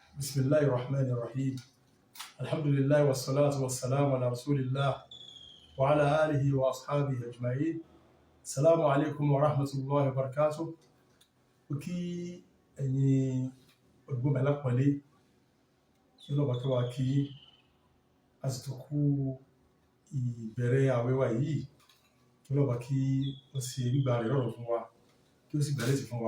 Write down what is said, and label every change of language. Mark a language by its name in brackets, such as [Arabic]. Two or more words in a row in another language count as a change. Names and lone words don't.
[Arabic] بسم الله الرحمن الرحيم. الحمد لله والصلاة والسلام على رسول الله وعلى آله وأصحابه أجمعين. السلام عليكم ورحمة الله وبركاته. [Yoruba] Kí ẹ̀yin olùgbọ́ mi alápọ̀nlé, kí Ọlọ́run kí wa kí a sì tún kú ìbẹ̀rẹ̀ àwẹ̀ wa yìí, kí Ọlọ́run kí ó ṣe gbígbà rẹ̀ rọrùn fún wa, kí ó sì gbà lẹ́sìn fún wa.